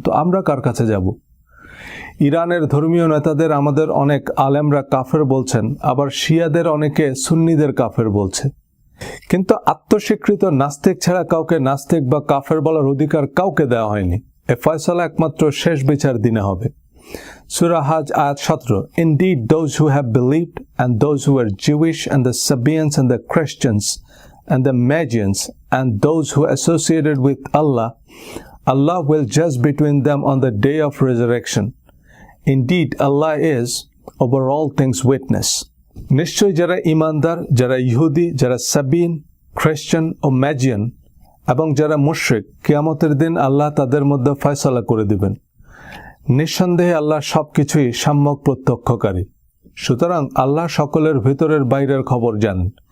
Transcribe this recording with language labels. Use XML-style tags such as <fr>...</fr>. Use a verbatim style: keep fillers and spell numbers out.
<bn>তো আমরা কার কাছে যাব? ইরানের ধর্মীয় নেতাদের আমাদের অনেক আলেমরা কাফের বলছেন, আবার শিয়াদের অনেকে সুন্নিদের কাফের বলছে। কিন্তু আত্মস্বীকৃত নাস্তিক ছাড়া কাউকে নাস্তিক বা কাফের বলার অধিকার কাউকে দেওয়া হয়নি। এ ফয়সালা একমাত্র শেষ বিচার দিনে হবে। সূরা হাজ আয়াত সতেরো।</bn> <en>Indeed, those who have believed and those who were Jewish and the Sabaeans and the Christians and the Magians and those who associated with Allah, Allah will judge between them on the day of resurrection. Indeed, Allah is over all things witness.</en> <bn>নিশ্চয় যারা ইমানদার, যারা ইহুদি, যারা সাবিন, খ্রিস্টান ও ম্যাজিয়ান এবং যারা মুশরিক, কিয়ামতের দিন আল্লাহ তাদের মধ্যে ফয়সালা করে দিবেন। নিঃসন্দেহে আল্লাহ সব কিছুই সাম্যক প্রত্যক্ষকারী। সুতরাং আল্লাহ সকলের ভিতরের বাইরের খবর জানেন।</bn>